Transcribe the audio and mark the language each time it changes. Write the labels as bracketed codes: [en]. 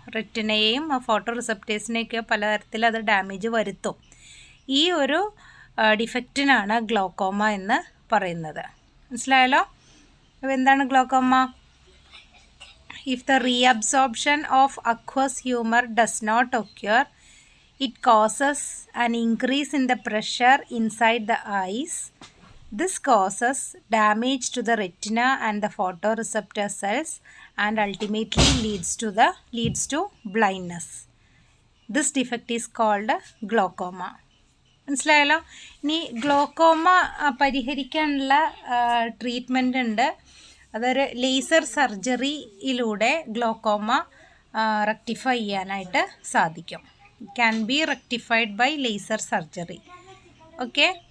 [ml] റെറ്റിനയെയും photo റിസപ്റ്റേഴ്സിനെയൊക്കെ പലതരത്തിൽ അത് damage വരുത്തും. ഈ ഒരു ഡിഫക്റ്റിനാണ് ഗ്ലോക്കോമ എന്ന് പറയുന്നത്. മനസ്സിലായല്ലോ? അപ്പോൾ എന്താണ് glaucoma? [en] If the reabsorption of aqueous humor does not occur, it causes an increase in the pressure inside the eyes. This causes damage to the retina and the photoreceptor cells and ultimately leads to blindness. This defect is called glaucoma. [ml] മനസ്സിലായല്ലോ? ഇനി glaucoma പരിഹരിക്കാനുള്ള treatment ഉണ്ട്. അതൊരു laser സർജറിയിലൂടെ glaucoma rectify ചെയ്യാനായിട്ട് സാധിക്കും. [en] Can be rectified by laser surgery. Okay.